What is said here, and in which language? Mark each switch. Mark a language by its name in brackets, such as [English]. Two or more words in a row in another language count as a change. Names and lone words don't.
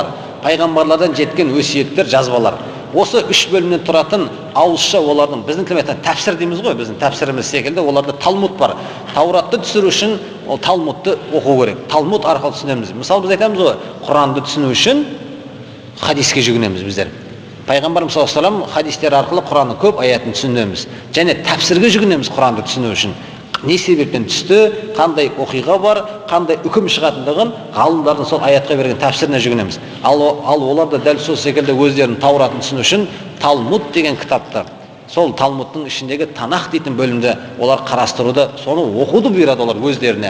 [Kazakh] Пайғамбарлардан жеткен өсиеттер, жазбалар. Осы 3 бөлімнен тұратын ауызша олардың, біздің тілмен тәпсір дейміз ғой, біздің тәпсіріміз секілді, оларда Талмуд бар. Тауратты түсіру үшін ол Талмудты оқу керек. Талмуд арқылы түсінеміз. Мысалы біз айтамыз ғой, Құранды түсіну үшін хадиске жүгінеміз біздер. Пайғамбарымыз [Arabic] صلى الله عليه وسلم [Kazakh] хадистер арқылы Құранның көп аятын түсінеміз. Және тәпсірге жүгінеміз Құранды түсіну үшін. Не себептен түсті, қандай оқиға бар, қандай үкім шығатындығын ғалымдардың сол аятқа берген тәпсіріне жүгінеміз. Ал олар да дәл сол секілді өздерінің Тауратын түсіну үшін Талмуд деген кітапты, сол Талмудтың ішіндегі Танах дейтін бөлімді олар қарастыруды, соны оқуды бұйырады олар өздеріне.